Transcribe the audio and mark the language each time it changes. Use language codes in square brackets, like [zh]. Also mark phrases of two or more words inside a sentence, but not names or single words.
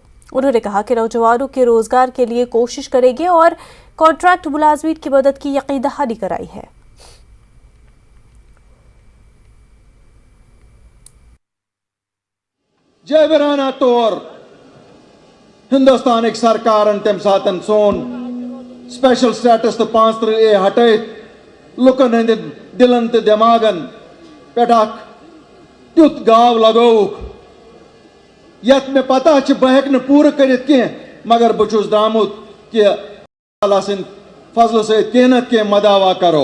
[ur] انہوں نے کہا کہ نوجوانوں کے روزگار کے لیے کوشش کریں گے اور کانٹریکٹ ملازمین کی مدد کی یقین دہانی کرائی ہے۔ [ks] جابرانہ طور ہندوستان سرکارن تم ساتن سون [en] special status [ks] تو 35A ہٹائت لکن ہند دلن تو دماغن پہ تیت گاو لگوک یت میں پتہ بہ ہیکہ پورٕ کٔرِتھ کینٛہہ مگر بہٕ چھُس درٛامُت کہ اللہ سٕنٛدِ فضلہٕ سۭتۍ کینٛہہ نتہٕ کینٛہہ مداوا کرو۔